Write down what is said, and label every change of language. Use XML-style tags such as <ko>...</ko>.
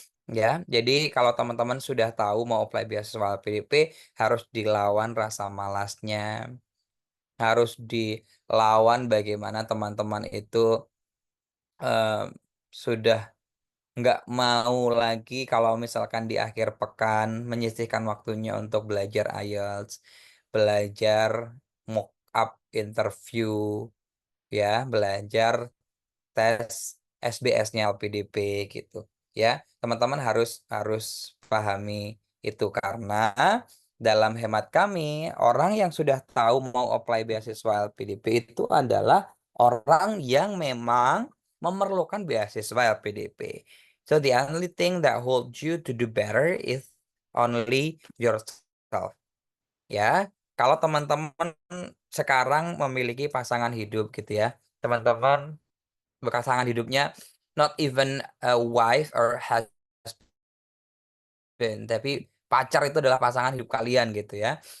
<id>Ya, jadi kalau teman-teman sudah tahu mau apply beasiswa LPDP, harus dilawan rasa malasnya, harus dilawan bagaimana teman-teman itu sudah nggak mau lagi kalau misalkan di akhir pekan menyisihkan waktunya untuk belajar IELTS, belajar mock up interview, ya, belajar tes SBS-nya LPDP gitu ya. Teman-teman harus pahami itu karena dalam hemat kami orang yang sudah tahu mau apply beasiswa LPDP itu adalah orang yang memang memerlukan beasiswa LPDP.</id> <en>So the only thing that holds you to do better is only yourself.</en> <id>Ya, kalau teman-teman sekarang memiliki pasangan hidup gitu ya, teman-teman pasangan hidupnya</id> <en>not even a wife or husband,</en> <id>tapi pacar itu adalah pasangan hidup kalian gitu ya.</id>